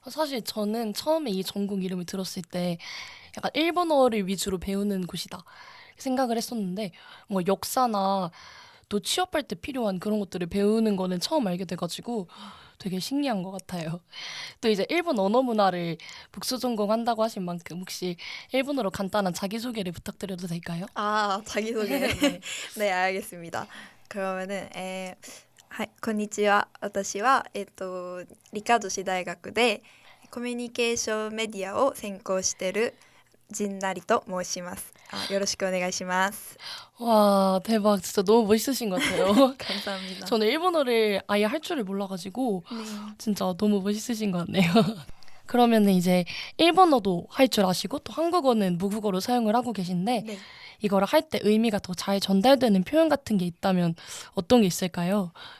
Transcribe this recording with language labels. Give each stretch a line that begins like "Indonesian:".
Korean: 사실 저는 처음에 이 전공 이름을 들었을 때 약간 일본어를 위주로 배우는 곳이다 생각을 했었는데 뭔가 역사나 또 취업할 때 필요한 그런 것들을 배우는 거는 처음 알게 돼가지고 되게 신기한 것 같아요. 또 이제 일본 언어 문화를 복수 전공한다고 하신 만큼 혹시 일본어로 간단한 자기소개를 부탁드려도 될까요? 자기소개요? 네. 네, 알겠습니다. 그러면은
Japanese: はい、こんにちは。私は理科女子大学でコミュニケーションメディアを専攻している陣成と申します。よろしくお願いします。
Korean: 와, 대박. 진짜 너무 멋있으신 것 같아요. 감사합니다. 저는 일본어를 아예 할 줄을 몰라가지고 네. 진짜 너무 멋있으신 것 같네요. 그러면은 이제 일본어도 할 줄 아시고 또 한국어는 모국어로 사용을 하고 계신데 네. 이거를 할 때 의미가 더 잘 전달되는 표현 같은 게 있다면 어떤 게 있을까요?